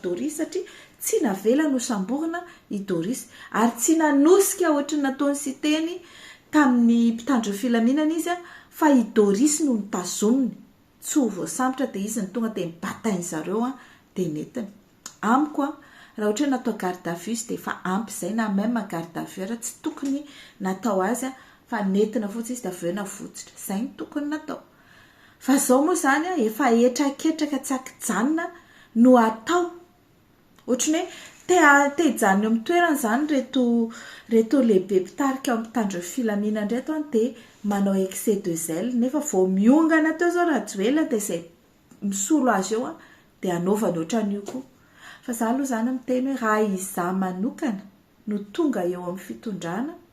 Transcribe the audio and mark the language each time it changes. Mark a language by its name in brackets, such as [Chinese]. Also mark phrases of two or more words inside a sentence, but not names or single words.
[Malagasy] Doris satria tsy navela no samborina i Doris ary tsy nanosika ohatry ny nataony sy teny tamin'ny mpitandro ny filaminana izy fa i Doris no nitazominy tsy ho voasambotra dia izy ny tonga dia nibatainy zareo dia netiny amiko raha ohatra natao [French] garde à vue [Malagasy] dia efa ampy izay na [French] même garde à vue [Malagasy] raha tsy tokony natao azy fa netina fotsiny izy dia aveo navotsitra izay ny tokony natao fa izao moa zany efa etraketraka tsy akijanona no atao ohatrany hoe te hijanona eo amin'ny toerana zany reto lehibe mpitarika ao mpitandro filaminana ndreto dia manao [French] excès de zèle [Malagasy] nefa vao miongana teo zao Rajoelina dia izay misolo azy eo dia anaovany ohatran'io koa fa za aloha zany miteny hoe raha izaho manokana no tonga eo amin'ny fitondrana